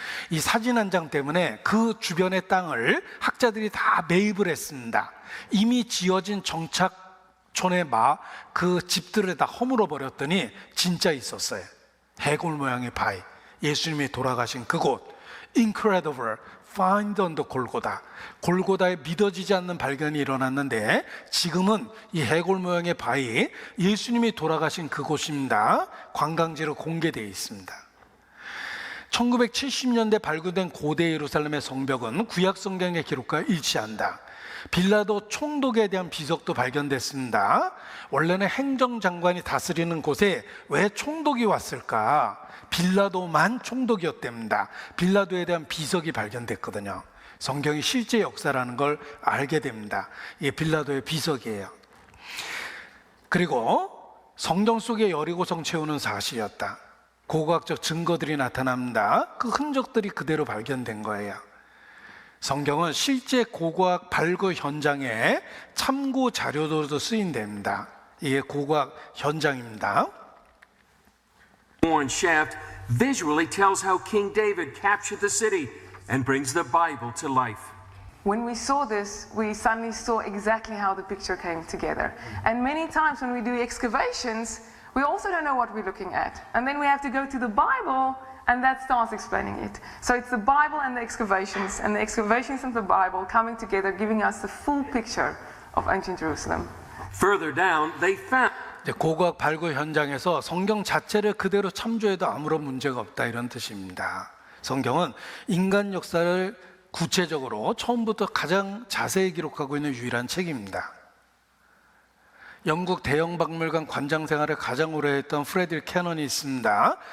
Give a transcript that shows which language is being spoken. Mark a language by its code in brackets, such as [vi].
[ko] 이 사진 한 장 때문에 그 주변의 땅을 학자들이 다 매입을 했습니다. 이미 지어진 정착촌의 그 집들을 다 허물어 버렸더니 진짜 있었어요. 해골 모양의 바위, 예수님이 돌아가신 그곳. [en] Incredible, find on the 골고다. [ko] 골고다에 믿어지지 않는 발견이 일어났는데 지금은 이 해골 모양의 바위, 예수님이 돌아가신 그곳입니다. 관광지로 공개되어 있습니다. 1970년대 발굴된 고대 예루살렘의 성벽은 구약 성경의 기록과 일치한다. 빌라도 총독에 대한 비석도 발견됐습니다. 원래는 행정장관이 다스리는 곳에 왜 총독이 왔을까? 빌라도만 총독이었답니다. 빌라도에 대한 비석이 발견됐거든요. 성경이 실제 역사라는 걸 알게 됩니다. 이게 빌라도의 비석이에요. 그리고 성경 속에 여리고성 채우는 사실이었다. 고고학적 증거들이 나타납니다. 그 흔적들이 그대로 발견된 거예요. 성경은 실제 고고학 발굴 현장에 참고 자료로도 쓰인답니다. 이게 고고학 현장입니다. [en] Horn shaft visually tells how King David captured the city and brings the Bible to life. When we saw this, we suddenly saw exactly how the picture came together. And many times when we do excavations, we also don't know what we're looking at. And then we have to go to the Bible, and that starts explaining it. So it's the Bible and the excavations and the Bible coming together, giving us the full picture of ancient Jerusalem. Further down, they found [ko] 이제 고고학 발굴 현장에서 성경 자체를 그대로 참조해도 아무런 문제가 없다, 이런 뜻입니다. 성경은 인간 역사를 구체적으로 처음부터 가장 자세히 기록하고 있는 유일한 책입니다. 영국 대형박물관 관장 생활을 가장 오래 했던 프레드릭 캐넌이 있습니다.